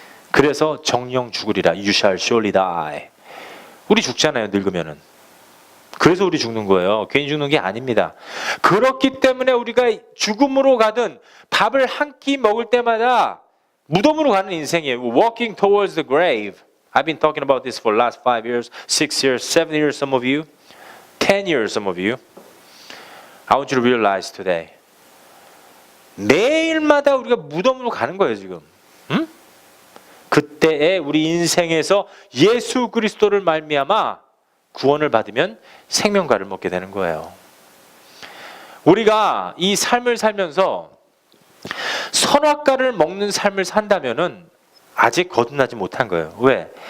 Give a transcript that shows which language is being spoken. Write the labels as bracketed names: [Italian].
[Korean] 그래서 정령 죽으리라. [English] You shall surely die. [Korean] 우리 죽잖아요. 늙으면은. 그래서 우리 죽는 거예요. 괜히 죽는 게 아닙니다. 그렇기 때문에 우리가 죽음으로 가든 밥을 한 끼 먹을 때마다 무덤으로 가는 인생이에요. [English] Walking towards the grave. I've been talking about this for the last 5 years, 6 years, 7 years, some of you, 10 years, some of you. I want you to realize today. [Korean] 매일마다 우리가 무덤으로 가는 거예요, 지금. 응? 그때에 우리 인생에서 예수 그리스도를 말미암아 구원을 받으면 생명과를 먹게 되는 거예요. 우리가 이 삶을 살면서 선악과를 먹는 삶을 산다면은 아직 거듭나지 못한 거예요. 왜?